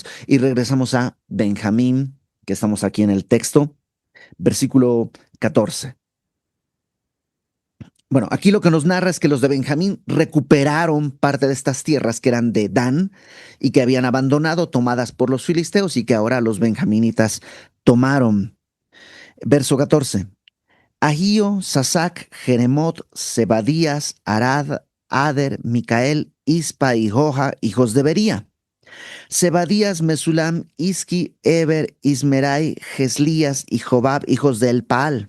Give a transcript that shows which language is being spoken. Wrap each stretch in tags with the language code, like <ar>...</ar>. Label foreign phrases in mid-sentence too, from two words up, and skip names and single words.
<es>Y regresamos a Benjamín, que estamos aquí en el texto, versículo 14. Bueno, aquí lo que nos narra es que los de Benjamín recuperaron parte de estas tierras que eran de Dan y que habían abandonado, tomadas por los filisteos y que ahora los benjaminitas tomaron. Verso 14. Ahío, Sasac, Jeremot, Zebadías, Arad, Ader, Micael, Ispa y Joja, hijos de Bería. Zebadías, Mesulam, Iski, Eber, Ismerai, Geslías y Jobab, hijos de Elpaal.</es>